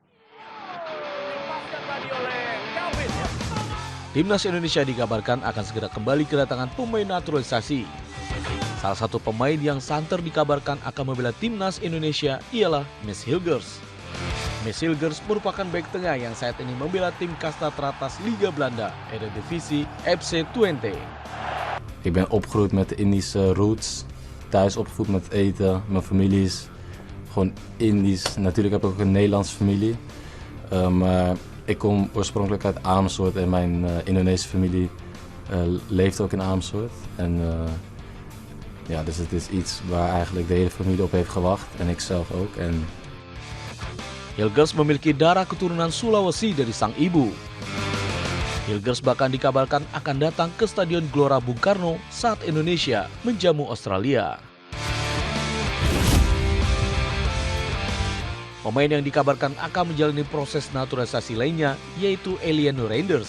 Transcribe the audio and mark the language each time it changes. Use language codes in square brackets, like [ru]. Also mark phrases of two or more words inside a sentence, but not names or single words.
[id] Timnas Indonesia dikabarkan akan segera kembali kedatangan pemain naturalisasi. Salah satu pemain yang santer dikabarkan akan membela Timnas Indonesia ialah Miss Hilgers. Michiel Gers merupakan bek tengah yang saat ini membela tim kasta teratas Liga Belanda, Eredivisie FC Twente. [nl] Ik ben opgegroeid met de Indische roots, thuis opgevoed met eten, mijn familie is gewoon Indisch. Natuurlijk heb ik ook een Nederlandse familie, maar ik kom oorspronkelijk uit Amersfoort en mijn Indonesische familie leeft ook in Amersfoort. En ja, dus het is iets waar eigenlijk de hele familie op heeft gewacht en ik zelf ook. En [id] Hilgers memiliki darah keturunan Sulawesi dari sang ibu. Hilgers bahkan dikabarkan akan datang ke Stadion Gelora Bung Karno saat Indonesia menjamu Australia. Pemain yang dikabarkan akan menjalani proses naturalisasi lainnya yaitu Eliano Reinders.